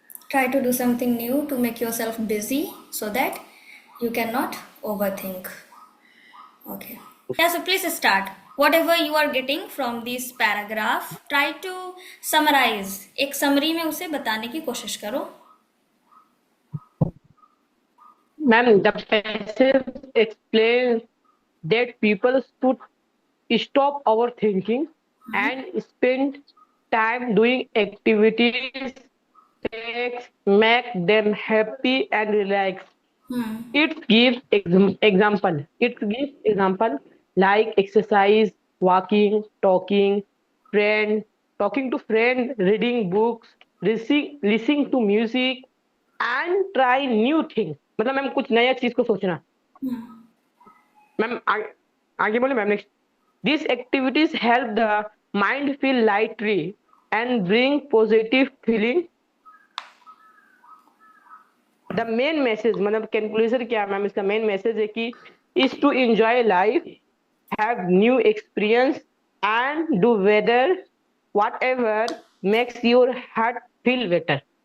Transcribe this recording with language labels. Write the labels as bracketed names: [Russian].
[English] Try to do something new to make yourself busy so that you cannot overthink. Okay. Yeah, so please start. Whatever you are getting from this paragraph, try to summarize. [Hindi] एक summary में उसे बताने की कोशिश करो. [English] Ma'am, the passage explains that people should stop overthinking and spend time doing activities that make them happy and relaxed. Hmm. It gives example. It gives example like exercise, walking, friend, talking to friend, reading books, listening to music, and try new things. [Hindi] मतलब ma'am कुछ नया चीज को सोचना. Ma'am आगे बोले ma'am next. [English] These activities help the mind feel lightly and bring positive feeling. The main message [Hindi] मतलब [English] conclusion [Hindi] क्या है मैम इसका [English] main message [Hindi] है कि [English] is to enjoy life, have new experience and do whether whatever makes your heart feel better.